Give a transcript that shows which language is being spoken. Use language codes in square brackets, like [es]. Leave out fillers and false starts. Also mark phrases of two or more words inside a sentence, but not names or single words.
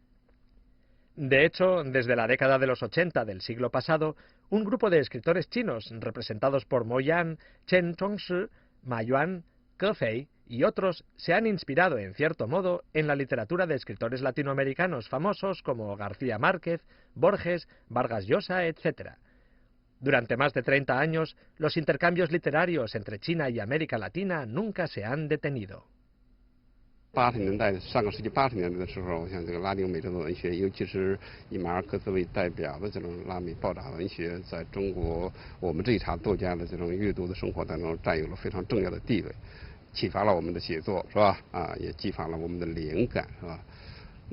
[es] De hecho, desde la década de los 80 del siglo pasado, un grupo de escritores chinos representados por Mo Yan, Chen Chongshi, Ma Yuan, Ke Fei y otros se han inspirado, en cierto modo, en la literatura de escritores latinoamericanos famosos como García Márquez, Borges, Vargas Llosa, etc. Durante más de 30 años, los intercambios literarios entre China y América Latina nunca se han detenido. [zh] 80 年代，上个世纪80年代的时候，像这个拉丁美洲的文学，尤其是以马尔克斯为代表的这种拉美报答文学，在中国我们这一茬作家的这种阅读的生活当中，占有了非常重要的地位，启发了我们的写作，是吧？也激发了我们的灵感，是吧？